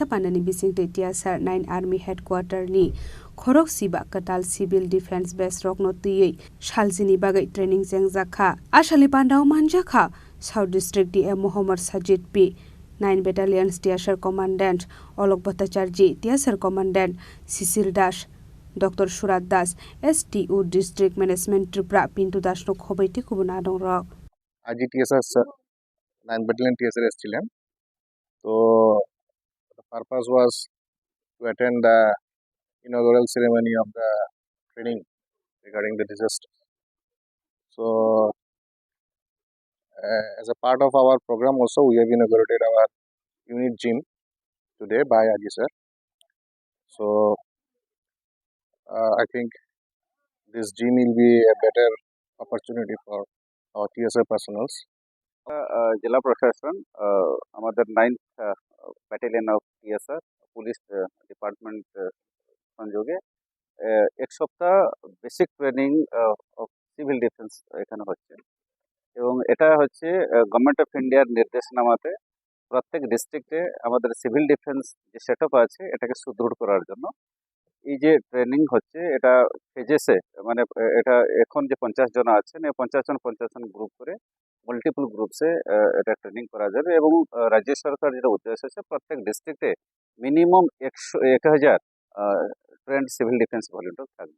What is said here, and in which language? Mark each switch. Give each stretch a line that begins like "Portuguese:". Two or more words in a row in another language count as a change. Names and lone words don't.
Kok Borok: pandani bisingte Tier 9
English: Army Headquarter
Kok Borok: ni Khorok Siba Katal Civil Defense Base rok no tiyei shaljini bagai training jeng jakha asali pandao manjakha South District DM Mohammad Sajid P 9 Battalion Tier Commandant Olok Bhattacharya Tier Commandant Sisil Dash Dr. Surat Das STU District Management Tripura Pintu Das no khobaiti kubuna dong rok
English: IGTSS 9 Battalion TSR
Bangla: এসেছিলেন তো
English: the purpose was to attend the inaugural ceremony of the training regarding the disaster. So as a part of our program also we have inaugurated our unit gym today by Agi sir. So I think this gym will be a better opportunity for our TSR personnel.
Bangla: জেলা প্রশাসন আমাদের
English: 9th battalion of TSR police department
Bangla: সংযোগে এক সপ্তাহ
English: basic training of civil defence
Bangla: এখানে হচ্ছে এবং এটা হচ্ছে
English: government of Indiaর
Bangla: নির্দেশনামাতে প্রত্যেক ডিস্ট্রিক্টে আমাদের
English: civil defence
Bangla: যে সেটআপ আছে এটাকে সুদৃঢ় করার জন্য এই যে ট্রেনিং হচ্ছে এটা ফেজেসে মানে এটা এখন যে 50 জন আছেন এই 50 জন গ্রুপ করে
English: multiple groupsে
Bangla: এটা ট্রেনিং করা যাবে এবং রাজ্য সরকার যেটা উদ্দেশ্য আছে প্রত্যেক ডিস্ট্রিক্টে
English: minimum 1000 trained civil defence volunteer
Bangla: থাকবে